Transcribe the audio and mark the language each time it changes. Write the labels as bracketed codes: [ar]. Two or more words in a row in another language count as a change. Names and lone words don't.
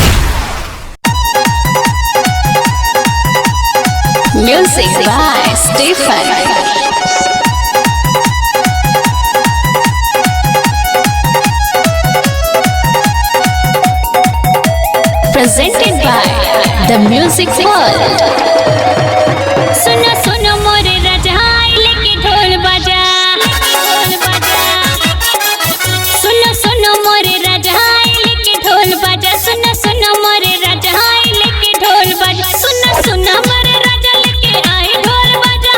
[en] Music by Stephen. Presented by The Music World. [hi] सुनो सुनो मोरे राजा लेके ढोल बजा, सुनो सुनो मोरे राजा लेके ढोल बजा, सुनो सुनो मोरे राजा लेके ढोल बजा, सुनो सुनो मोरे राजा लेके आए ढोल बजा।